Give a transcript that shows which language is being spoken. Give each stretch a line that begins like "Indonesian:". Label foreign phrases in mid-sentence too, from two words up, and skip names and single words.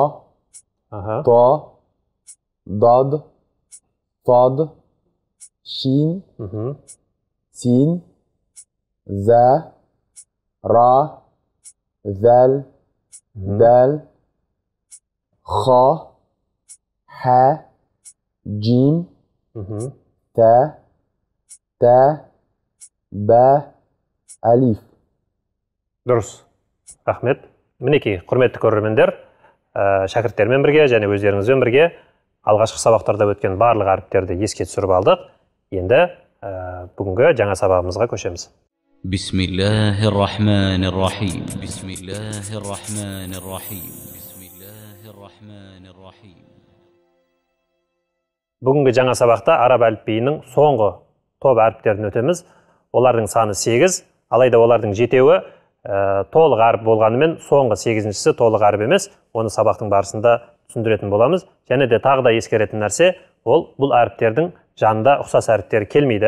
Arabic: طا، ضاد، فاد، شين، سين، زا، را، ذال، دال، خا، حا، جيم، تا، با، ألف.
Kazakh: Дұрыс. Рахмет. Мінекей, құрметті көрермендер, шәкірттермен бірге және өздеріңізбен бірге алғашқы сабақтарда өткен барлық әріптерді еске түсіріп алдық. Енді бүгінгі жаңа сабағымызға көшеміз.
Arabic: بسم الله الرحمن الرحيم. بسم الله الرحمن الرحيم. بسم الله الرحمن الرحيم.
Kazakh: Бүгінгі жаңа сабақта араб әліпбиінің соңғы топ әріптерін өтеміз. Олардың саны 8, алайда олардың 7-еуі толық әріп болғанымен соңғы 8-шісі толық әріп емес. Оны сабақтың барысында түсіндіретін боламыз. Және де тағы да ескеретін нәрсе, бұл әріптердің жанында ұқсас әріптері келмейді.